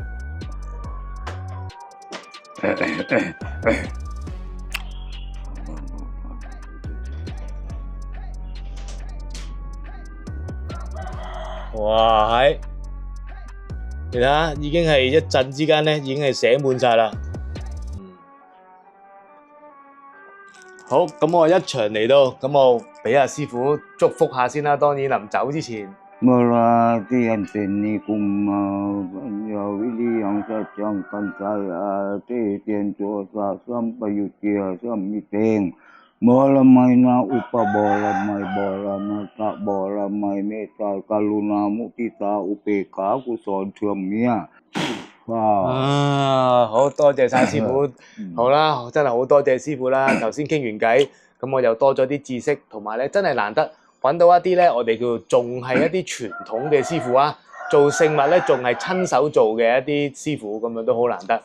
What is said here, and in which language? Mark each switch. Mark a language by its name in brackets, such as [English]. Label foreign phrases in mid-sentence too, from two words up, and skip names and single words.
[Cantonese] 哇，係，你睇下，已經係一陣之間咧，已經係寫滿晒啦。好，咁我一場嚟到，咁我俾阿師傅祝福下先啦。當然臨走之前。 [Pali] เมื่อราที่อันเป็นนิกุมมาปัญญาวิริยังสัจจังกันใจอาเตเตียนตัวสาสัมปยุตเตียสัมมิเตงบรมัยนาอุปบรมัยบรมัตตะบรมัยเมตตากรุณามุทิตาอุเบกขากุศลเชื่อมเมีย [Cantonese] 好多謝晒師傅，好啦，真係好多謝師傅啦。頭先傾完偈，咁我又多咗啲知識，同埋咧真係難得。揾到一啲咧，我哋叫仲係一啲傳統嘅師傅啊，做聖物咧仲係親手做嘅一啲師傅，咁樣都好難得。